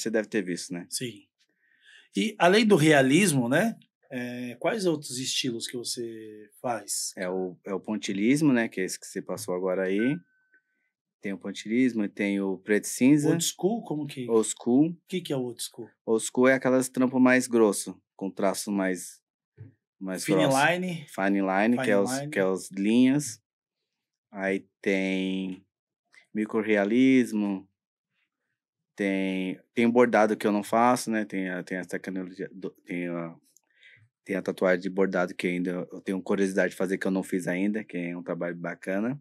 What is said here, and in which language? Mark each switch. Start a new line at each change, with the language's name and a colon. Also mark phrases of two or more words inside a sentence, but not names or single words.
Portuguese: Você deve ter visto, né? Sim. E além do realismo, né? Quais outros estilos que você faz? É o pontilhismo, né? Que é esse que você passou agora aí. Tem o pontilhismo, tem o preto e cinza.
English: Old school?
Portuguese: Como que?
English: Old school.
Portuguese: O que é
English: old school? Old school
Portuguese: é aquelas trampo mais grosso, com traço mais
English: Fine
Portuguese: grosso.
English: line. Fine line, Fine line.
Portuguese: que é os linhas. Aí tem microrealismo. Tem bordado que eu não faço, né? Tem a tecnologia, tem a tatuagem de bordado que ainda eu tenho curiosidade de fazer, que eu não fiz ainda, que é um trabalho bacana.